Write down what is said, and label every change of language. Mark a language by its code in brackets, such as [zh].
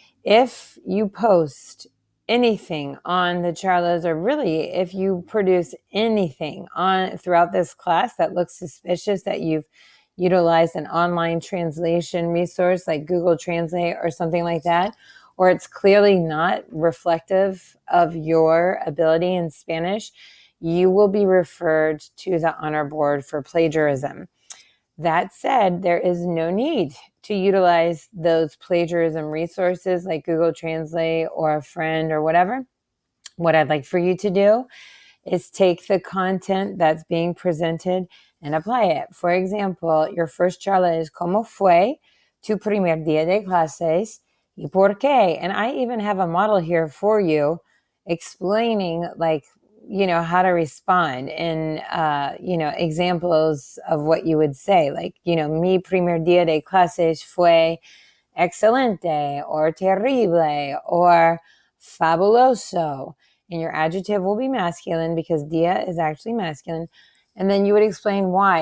[en] If you post anything on the charlas, or really if you produce anything on throughout this class that looks suspicious, that you've utilized an online translation resource like Google Translate or something like that, or it's clearly not reflective of your ability in Spanish, you will be referred to the honor board for plagiarism. That said, there is no need to utilize those plagiarism resources like Google Translate or a friend or whatever. What I'd like for you to do is take the content that's being presented and apply it. For example, your first charla is [es] ¿Cómo fue tu primer día de clases y por qué? [en] And I even have a model here for you explaining how to respond and, examples of what you would say. [es] Like, mi primer día de clases fue excelente or terrible or fabuloso. [en] And your adjective will be masculine because día is actually masculine. And then you would explain why.